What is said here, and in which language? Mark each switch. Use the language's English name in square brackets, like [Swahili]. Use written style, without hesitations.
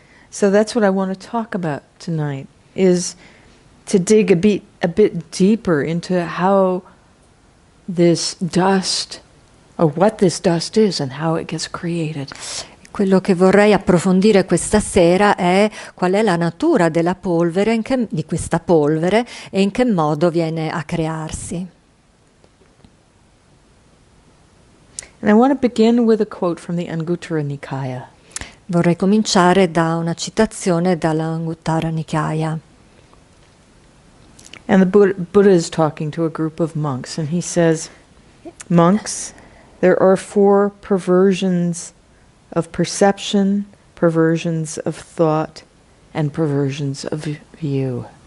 [English] So that's what I want to talk about tonight, is to dig a bit deeper into how this dust, or what this dust is and how it gets created. [Italian] Quello che vorrei approfondire questa sera è qual è la natura della polvere, di questa polvere, e in che modo viene a crearsi. [English] And I want to begin with a quote from the Anguttara Nikaya. [Italian] Vorrei cominciare da una citazione dalla Anguttara Nikaya. [English] And the Buddha is talking to a group of monks, and he says, "Monks, there are 4 perversions of perception, perversions of thought, and perversions of view."